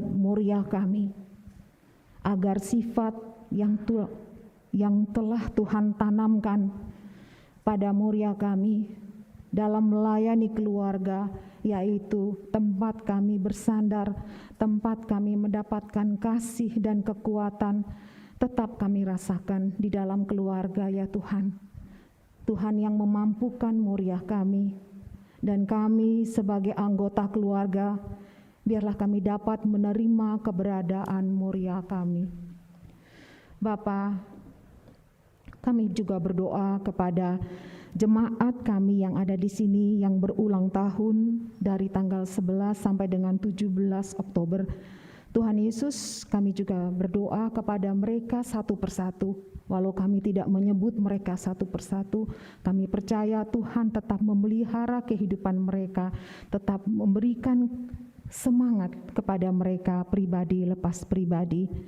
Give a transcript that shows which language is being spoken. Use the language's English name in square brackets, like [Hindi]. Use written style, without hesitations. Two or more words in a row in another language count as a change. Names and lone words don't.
[Indonesian] Moria kami, agar sifat yang telah Tuhan tanamkan pada Moria kami dalam melayani keluarga, yaitu tempat kami bersandar, tempat kami mendapatkan kasih dan kekuatan, tetap kami rasakan di dalam keluarga ya Tuhan. Tuhan yang memampukan Moria kami, dan kami sebagai anggota keluarga, biarlah kami dapat menerima keberadaan Moria kami. Bapa, kami juga berdoa kepada jemaat kami yang ada di sini yang berulang tahun dari tanggal 11 sampai dengan 17 Oktober. Tuhan Yesus, kami juga berdoa kepada mereka satu persatu. Walau kami tidak menyebut mereka satu persatu, kami percaya Tuhan tetap memelihara kehidupan mereka, tetap memberikan semangat kepada mereka pribadi lepas pribadi.